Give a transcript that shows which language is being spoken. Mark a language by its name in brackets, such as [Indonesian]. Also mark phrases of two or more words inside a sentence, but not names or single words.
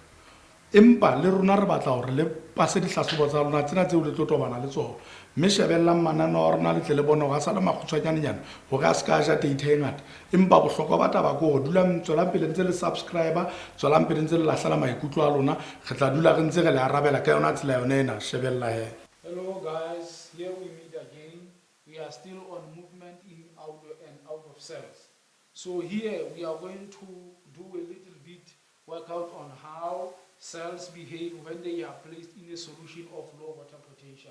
[Southern Sotho] empa le rona re batla hore le pase dihlahlobo tsa rona tsena tseo le tlo tobana le tsona mme shebellang mananeo a rona le tle le bona go a sala makgutshwanyana gore a se ka ja data e ngata empa bohlokwa ba taba ko gore dulang tswelang pele ntse le subscriber tswelang pele ntse le lahlela maikutlo a lona re tla dula re ntse re le arabela ka yona tsela yona ena shebella he. [English] Hello guys, here we meet again. We are still on movement in out and out of cells. So here we are going to do a little bit workout on how cells behave when they are placed in a solution of low water potential.